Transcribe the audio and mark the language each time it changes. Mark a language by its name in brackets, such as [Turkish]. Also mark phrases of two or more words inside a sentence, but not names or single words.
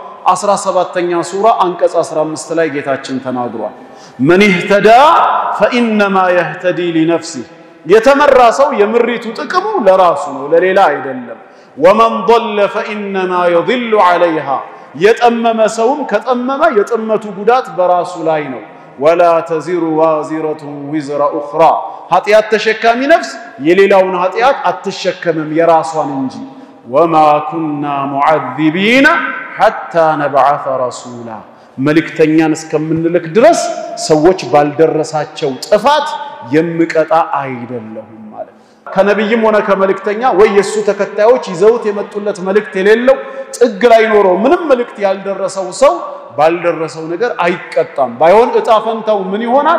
[Amharic] 17ኛ ሱራ አንቀጽ 15 ላይ ጌታችን ተናግሯል [Arabic] من اهتدى فانما يهتدي لنفسه [Amharic] የተመራ ሰው የምሪቱ ጥቅሙ ለራሱ ነው ለሌላ አይደለም [Arabic] ومن ضل فانما يضل عليها [Amharic] የጠመመ ሰውም ከጠመመ የጥመቱ ጉዳት በራሱ ላይ ነው [Arabic] ولا تزر وازرة وزر [Amharic] اخرى ኃጢአት ተሸካሚ ነፍስ የሌላውን ኃጢአት አትሸከምም የራሷን እንጂ [Arabic] وما كنا معذبين حتى نبعث رسولا [Amharic] መልእክተኛን እስከምንልክ ድረስ ሰዎች ባልደረሳቸው ጥፋት የምቀጣ አይደለሁም ማለት ከነብይም ሆነ ከመልእክተኛ ወይ የሱ ተከታዮች ይዘውት የመጡለት መልእክት የሌለው ጥግ ላይ ኖሮ ምንም መልእክት ያልደረሰው ሰው ባልደረሰው ነገር አይቀጣም ባይሆን እጣፈንታው ምን ይሆናል